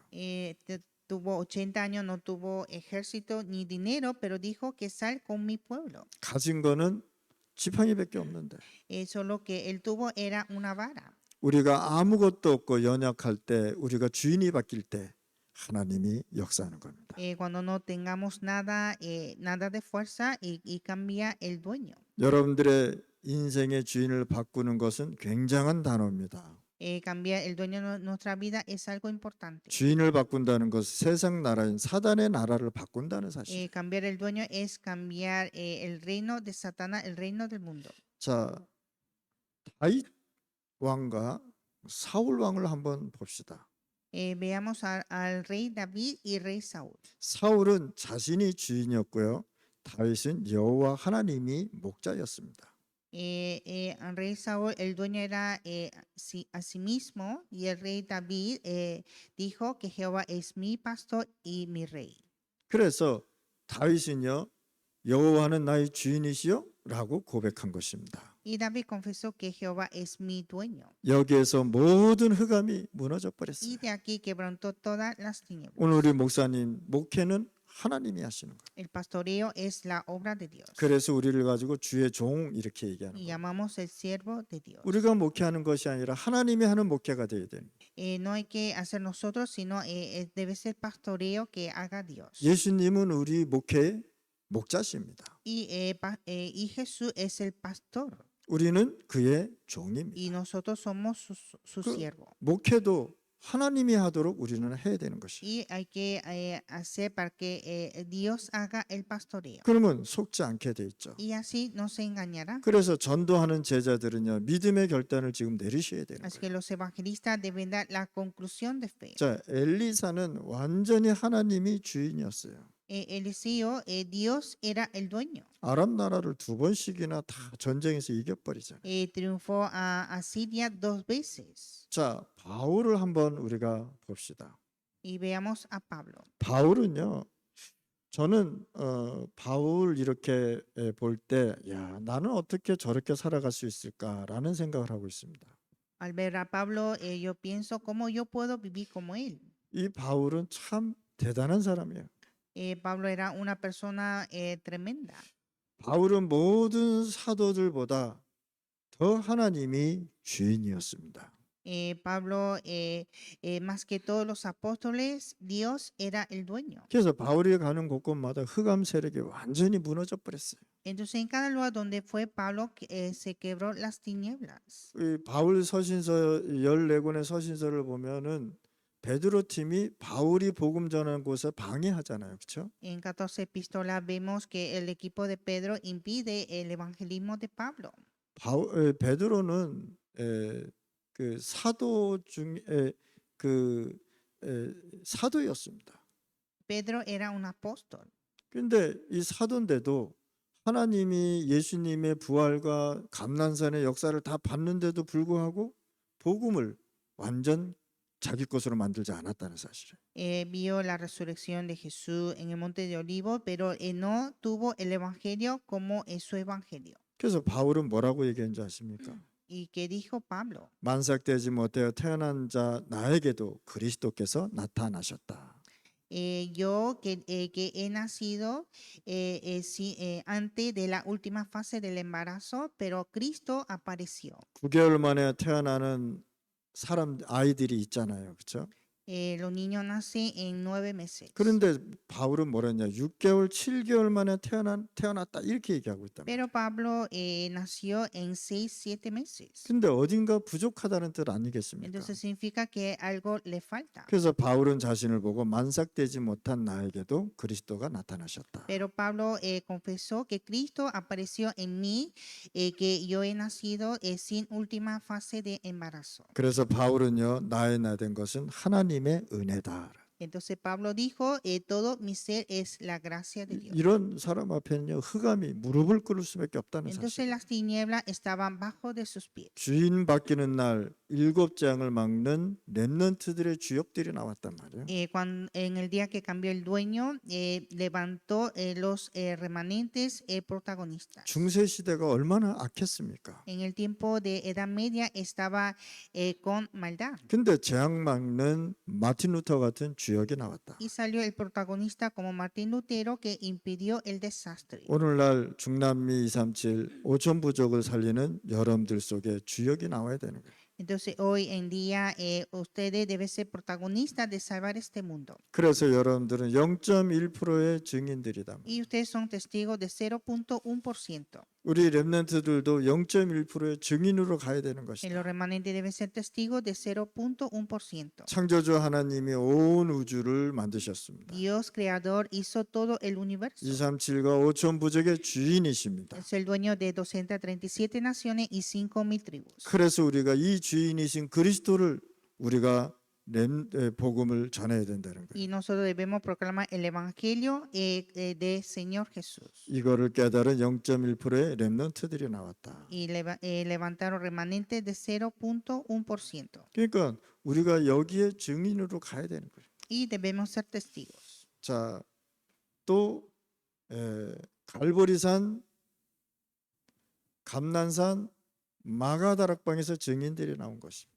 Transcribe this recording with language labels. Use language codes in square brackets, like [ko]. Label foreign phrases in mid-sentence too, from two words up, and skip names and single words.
[es] Tuvo 80 años, no tuvo ejército ni dinero, pero dijo que sal con mi pueblo. [ko] 가진 거는 지팡이밖에 없는데 [es] Solo que él tuvo era una vara. [ko] 우리가 아무것도 없고 연약할 때 우리가 주인이 바뀔 때 하나님이 역사하는 겁니다. [es] Cuando no tengamos nada, nada de fuerza y cambia el dueño. [ko] 여러분들의 인생의 주인을 바꾸는 것은 굉장한 단어입니다. [es] Cambiar el dueño de nuestra vida es algo importante. [ko] 주인을 바꾼다는 것은 세상 나라인 사단의 나라를 바꾼다는 사실. [es] Cambiar el dueño es cambiar el reino de Satanás, el reino del mundo. [ko] 자, 다윗 왕과 사울 왕을 한번 봅시다. [es] Veamos al rey David y rey Saúl. [ko] 사울은 자신이 주인이었고요. 다윗은 여호와 하나님이 목자였습니다. [es] El rey Saúl, el dueño era a sí mismo, y el rey David dijo que Jehová es mi pastor y mi rey. [ko] 그래서 다윗은요. 여호와는 나의 주인이시요? 라고 고백한 것입니다. [es] Y David confesó que Jehová es mi dueño. [ko] 여기에서 모든 흑암이 무너져 버렸어요. [es] Y de aquí quebrantó todas las tinieblas. [ko] 오늘 우리 목사님 목회는 하나님이 하시는 거예요. [es] El pastoreo es la obra de Dios. [ko] 그래서 우리를 가지고 주의 종 이렇게 얘기하는 Y 거예요. [es] llamamos el siervo de Dios. [ko] 우리가 목회하는 것이 아니라 하나님이 하는 목회가 되어야 되는 거예요. [es] No hay que hacer nosotros, sino debe ser pastoreo que haga Dios. [ko] 예수님은 우리 목회의 목자십니다. [es] Y Jesús es el pastor. [ko] 우리는 그의 Y 종입니다. [es] nosotros somos su 그 siervo. [ko] 목회도 하나님이 하도록 우리는 해야 되는 것이에요. [es] Y hay que hacer para que Dios haga el pastoreo. [ko] 그러면 속지 않게 돼 있죠. [es] Y así no se engañará. [ko] 그래서 전도하는 제자들은요 믿음의 결단을 지금 내리셔야 되는 [es] Así que [ko] 거예요. [es] los evangelistas deben dar la conclusión de fe. [ko] 자, 엘리사는 완전히 하나님이 주인이었어요. [es] Eliseo, Dios era el dueño. [ko] 아람 나라를 2번씩이나 다 전쟁에서 이겨버리잖아요. [es] Triunfó a Siria 2 veces. [ko] 자, 바울을 한번 우리가 봅시다. [es] Y veamos a Pablo. [ko] 바울은요. 저는 바울 이렇게 볼 때 야, 나는 어떻게 저렇게 살아갈 수 있을까라는 생각을 하고 있습니다. [es] Al ver a Pablo, yo pienso cómo yo puedo vivir como él. [ko] 이 바울은 참 대단한 사람이에요. [es] Pablo era una persona tremenda. [ko] 바울은 모든 사도들보다 더 하나님이 주인이었습니다. [es] Pablo, más que todos los apóstoles, Dios era el dueño. [ko] 그래서 바울이 가는 곳곳마다 흑암 세력이 완전히 무너져 버렸어요. [es] Entonces, en cada lugar donde fue Pablo, se quebró las tinieblas. [ko] 이 바울 서신서 14권의 서신서를 보면은 베드로 팀이 바울이 복음 전하는 곳에 방해하잖아요. 그렇죠? [es] En 14 epístolas vemos que el equipo de Pedro impide el evangelismo de Pablo. [ko] 베드로는 그 사도 중에 그 사도였습니다. [es] Pedro era un apóstol. [ko] 그런데 이 사도인데도 하나님이 예수님의 부활과 감난산의 역사를 다 봤는데도 불구하고 복음을 완전 자기 것으로 만들지 않았다는 사실이에요. [es] Vio la resurrección de Jesús en el monte de Olivos, pero no tuvo el evangelio como es su evangelio. [ko] 그래서 바울은 뭐라고 얘기했는지 아십니까? [es] ¿Y qué dijo Pablo? [ko] 만삭되지 못하여 태어난 자 나에게도 그리스도께서 나타나셨다. [es] Yo que he nacido antes de la última fase del embarazo, pero Cristo apareció. [ko] 9개월 만에 태어나는 아이들이 있잖아요. 그렇죠? [es] Los niños nacen en 9 meses. [ko] 그런데 바울은 뭐랬냐? 6개월, 7개월 만에 태어났다 이렇게 얘기하고 있다. [es] Pero Pablo nació en 6, 7 meses. [ko] 근데 어딘가 부족하다는 뜻 아니겠습니까? [es] Entonces significa que algo le falta. [ko] 그래서 바울은 자신을 보고 만삭되지 못한 나에게도 그리스도가 나타나셨다. [es] Pero Pablo confesó que Cristo apareció en mí, que yo he nacido sin última fase de embarazo. [ko] 그래서 바울은요, 나의 나 된 것은 하나님의 은혜다. [es] Entonces Pablo dijo, todo mi ser es la gracia de Dios. [ko] 이런 사람 앞에는요, 흑암이 무릎을 꿇을 수밖에 없다는 Entonces 사실. [es] las tinieblas estaban bajo de sus pies. [ko] 주인 바뀌는 날 7장을 막는 렘넌트들의 주역들이 나왔단 말이에요. [es] En el día que cambió el dueño, levantó los remanentes protagonistas. [ko] 중세 시대가 얼마나 악했습니까? [es] En el tiempo de Edad Media estaba con maldad. [ko] 근데 재앙 막는 마틴 루터 같은 주역이 나왔다. [es] Y salió el protagonista como Martín Lutero que impidió el desastre. [ko] 오늘날 중남미 237 오촌 부족을 살리는 여러분들 속에 주역이 나와야 되는 거예요. [es] Entonces hoy en día ustedes deben ser protagonistas de salvar este mundo. [ko] 그래서 여러분들은 0.1%의 증인들이다. [es] Y ustedes son testigos de 0.1%. [ko] 우리 렘넌트들도 0.1%의 증인으로 가야 되는 것이다. [es] Los remanentes deben ser testigos de 0.1%. [ko] 창조주 하나님이 온 우주를 만드셨습니다. [es] Dios creador hizo todo el universo. [ko] 237과 오촌 부족의 주인이십니다. [es] Es el dueño de 237 naciones y 5,000 tribus. [ko] 그래서 우리가 이 주인이신 그리스도를 우리가 복음을 전해야 된다는 거예요. [es] Y nosotros debemos proclamar el evangelio del Señor Jesús. [ko] 이거를 깨달은 0.1%의 렘넌트들이 나왔다. [es] Y levantaron remanentes de 0.1%. [ko] 그러니까 우리가 여기에 증인으로 가야 되는 거예요. [es] Y debemos ser testigos. [ko] 자, 또 갈보리산, 감난산, 마가다락방에서 증인들이 나온 것입니다.